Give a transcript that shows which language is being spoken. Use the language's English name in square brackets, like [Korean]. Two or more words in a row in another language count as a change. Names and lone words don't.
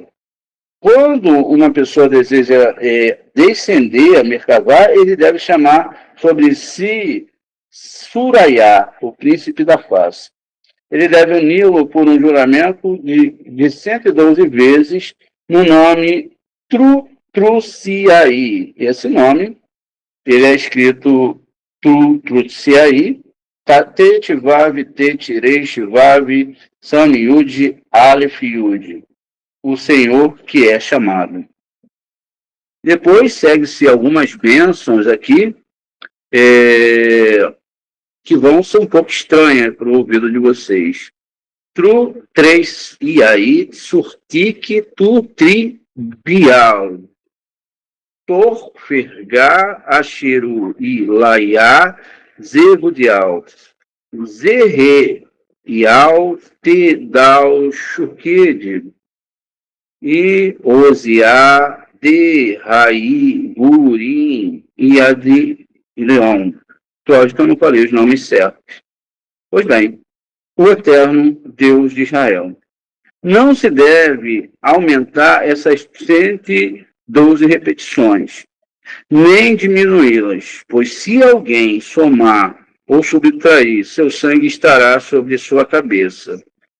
[Portuguese] Quando uma pessoa deseja descender a Merkavá, ele deve chamar sobre si Surayá, o príncipe da face. Ele deve uni-lo por um juramento de 112 vezes no nome Truciai. Esse nome, ele é escrito Truciai, [Hebrew] טית וו טית ריש וו שין יוד אלף יוד, [Portuguese] o Senhor que é chamado. Depois segue-se algumas bênçãos aqui, que vão ser um pouco estranhas para o ouvido de vocês. Tru, 3, e aí, surtique, tu, tri, bial. Tor, fergar, acheru, e laiá, zerudial. Zerre, ial, te, dal, chukid. E oziá, de, raí, burim, e adi, leão. Acho que eu não falei os nomes certos. Pois bem, o eterno Deus de Israel. Não se deve aumentar essas 112 repetições, nem diminuí-las, pois se alguém somar ou subtrair, seu sangue estará sobre sua cabeça.